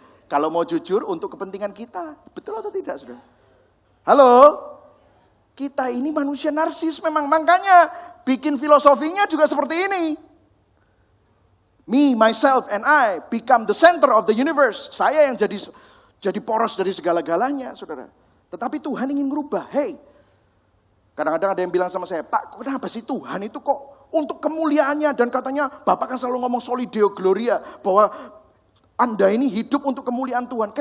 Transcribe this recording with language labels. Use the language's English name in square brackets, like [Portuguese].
[Indonesian] Kalau mau jujur untuk kepentingan kita, betul atau tidak saudara? Halo? Kita ini manusia narsis memang, makanya bikin filosofinya juga seperti ini. [English] Me, myself, and I become the center of the universe. [Indonesian] Saya yang jadi poros dari segala-galanya, saudara. Tetapi Tuhan ingin merubah. Hey, kadang-kadang ada yang bilang sama saya, Pak, kenapa sih Tuhan itu kok untuk kemuliaannya, dan katanya Bapak kan selalu ngomong [Latin] soli deo gloria, [Indonesian] bahwa Anda ini hidup untuk kemuliaan Tuhan.